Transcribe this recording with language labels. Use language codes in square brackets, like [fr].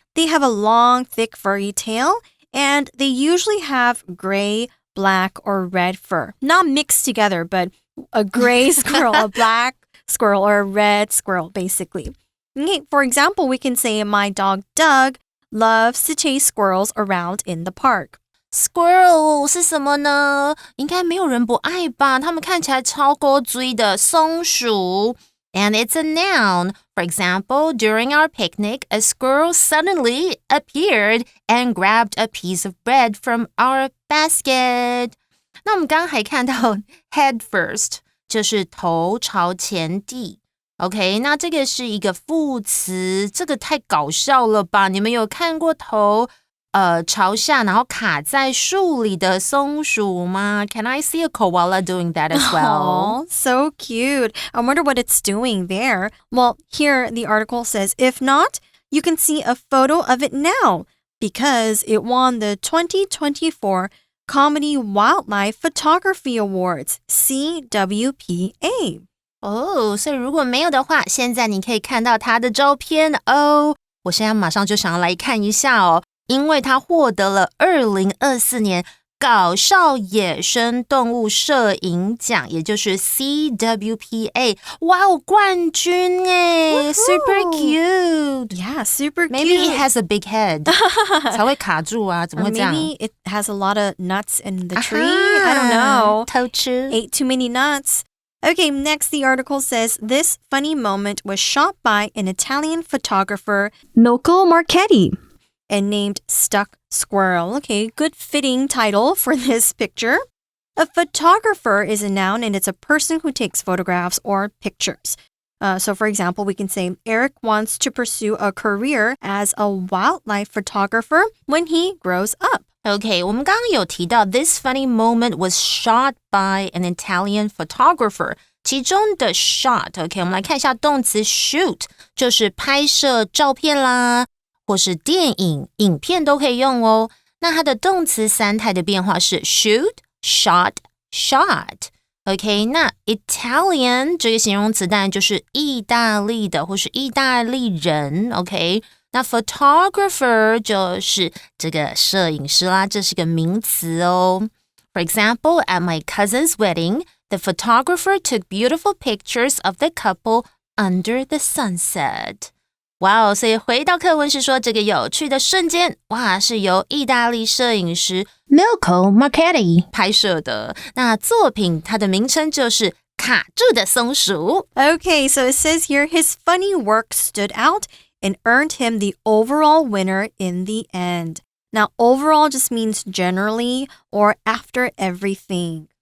[en] They have a long, thick, furry tail, and they usually have gray, black, or red fur. Not mixed together, but a gray squirrel, a black squirrel, or a red squirrel, basically. Okay, for example, we can say my dog Doug loves to chase squirrels around in the park. [zh] Squirrel 是什么呢？应该没有人不爱吧？它们看起来超勾追的松鼠。 [en] And it's a noun. For example, during our picnic, a squirrel suddenly appeared and grabbed a piece of bread from our basket. [zh] 那我们刚刚还看到 head first, 就是头朝前地。 OK， 那这个是一个副词，这个太搞笑了吧？你们有看过头朝下然后卡在树里的松鼠吗？ [en] Can I see a koala doing that as well? Oh, so cute. I wonder what it's doing there. Well, here the article says, if not, you can see a photo of it now because it won the 2024 Comedy Wildlife Photography Awards, CWPA. [zh] 哦，所以如果没有的话，现在你可以看到它的照片哦。我现在马上就想要来看一下哦，因为它获得了2024年搞笑野生动物摄影奖，也就是 CWPA。哇哦，冠军耶 ！ [en] Super cute. Yeah, super cute. Maybe it has a big head. [zh] 才会卡住啊，怎么会这样 [en] Maybe it has a lot of nuts in the tree. I don't know. [zh] 偷吃 [en] Ate too many nuts. Okay, next the article says, this funny moment was shot by an Italian photographer, Milko Marchetti, and named Stuck Squirrel. Okay, good fitting title for this picture. A photographer is a noun and it's a person who takes photographs or pictures. So for example, we can say Eric wants to pursue a career as a wildlife photographer when he grows up. Okay, [zh] 我们刚刚有提到 [en] this funny moment was shot by an Italian photographer. [zh] 其中的 shot, OK, 我们来看一下动词 shoot, 就是拍摄照片啦，或是电影、影片都可以用哦。那它的动词三态的变化是 shoot, shot, shot。OK， 那 Italian 这个形容词当然就是意大利的或是意大利人。 OK， 那 photographer 就是这个摄影师啦，这是个名词哦。 [en] For example, at my cousin's wedding, the photographer took beautiful pictures of the couple under the sunset. [zh] 哇哦，所以回到课文是说这个有趣的瞬间，哇，是由意大利摄影师 Milko Marchetti 拍摄的。那作品它的名称就是卡住的松鼠。 [en] Okay, so it says here his funny work stood out and earned him the overall winner in the end. Now, overall just means generally or after everything.